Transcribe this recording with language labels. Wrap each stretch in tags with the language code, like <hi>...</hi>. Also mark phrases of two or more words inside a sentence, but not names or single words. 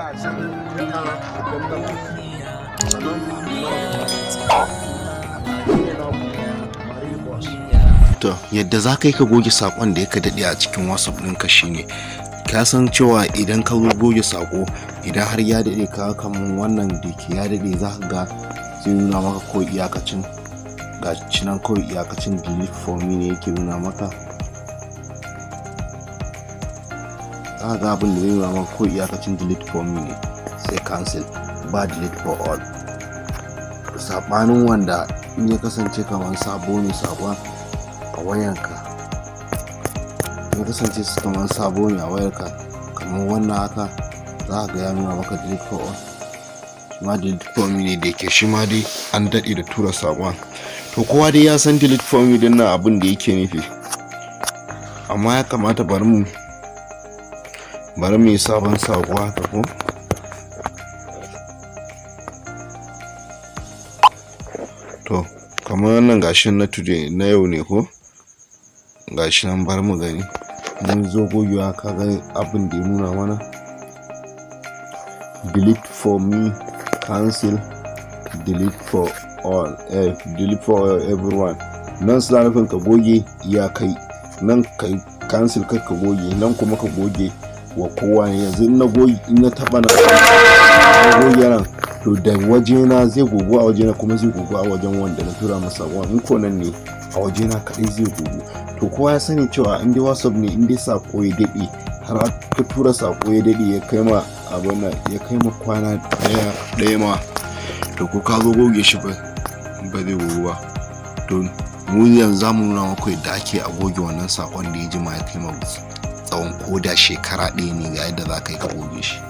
<ha>To yadda za ka yi ka goge sakon da ya ka daɗe a cikin whatsapp ɗinka shine ka san cewa idan ka goge sako idan har ya daɗe ka kamun wannan da ke ya daɗe za ka ga zai nuna maka ko iyakacin ga cinan kawai iyakacin</ha> <en>delete for me</en> <ha>ne yake nuna maka za ka ga abin da zai nuna maka ko iyakacin</ha> <en>delete for me</en> <ha>ne sai cancel ba</ha> <en>delete for all</en> <ha>sabanin wanda in ya kasance kamar sabo ne sakon a wayarka ya kasance kamar sabo ne a wayarka kamar wannan haka za ka ga ya nuna maka</ha> <en>delete for all</en> <ha>shi ma</ha> <en>delete for me</en> <ha>ne da yake shi ma dai an daɗe da tura sakon to kowa dai ya san</ha> <en>delete for me</en> <ha>din nan abin da yake nufi amma ya kamata bari mu yi sabon sako haka ko to kamar wannan gashin na today na yau ne ko gashi nan bar mu gani mun zo gogewa ka ga abin da ya nuna mana</ha> <en>delete for me cancel delete for all delete for everyone</en> <ha>nan suna nufin ka goge yakai nan kai cancel kai ka goge nan kuma ka goge wa kowa ne yanzu in na goge in na taba na goge nan to da wajena zai gogo a wajena kuma zai gogo a wajen wanda na tura masa in ko nan ne a wajena kadai zai gogo to kowa ya sani cewa in dai whatsapp ne in dai sako ya dade har ka tura sako ya dade ya kai ma abin ya kai ma kwana daya ma to ko ka zo goge shi ba zai gogo ba to mu yanzu zamu nuna maka yadda ake a goge wannan sakon da ya jima ya kai ma tsawon koda shekara ɗaya ne ga yadda za ka yi ka goge shi.</ha>